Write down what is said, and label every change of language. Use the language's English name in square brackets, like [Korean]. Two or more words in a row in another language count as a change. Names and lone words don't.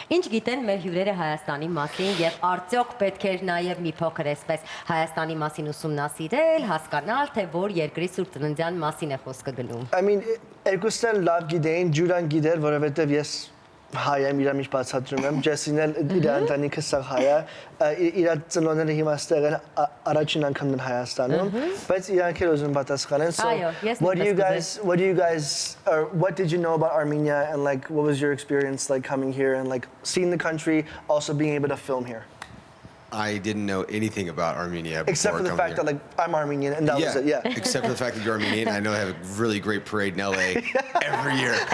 [Armenian] Ինչ գիտեն մեր հյուրերը Հայաստանի մասին եւ արդյոք պետք էր նաեւ մի փոքր այսպես Հայաստանի մասին ուսումնասիրել, հասկանալ, թե որ երկրի Սուրբ Ծննդյան մասին է խոսքը գնում։ [English] I mean, [Armenian] երկուսն լավ գիտեին, Ջուրան գիտեր, որովհետեւ ես հայ եմ, իրա միշտ բացատրում եմ, Ջեսին էլ իր ընտանիքը սաղ հայ է, իր ծնողները հիմա ստեղ են առաջին անգամ են Հայաստանում, բայց իրանք էլ ուզում պատասխանեն, [English] so what did you know about Armenia and like what was your experience like coming here and like seeing the country, also being able to film here? I didn't know anything about Armenia before except for the fact that like I'm Armenian and that was it, yeah. Except for the fact that you're Armenian, I know they have a really great parade in LA every year.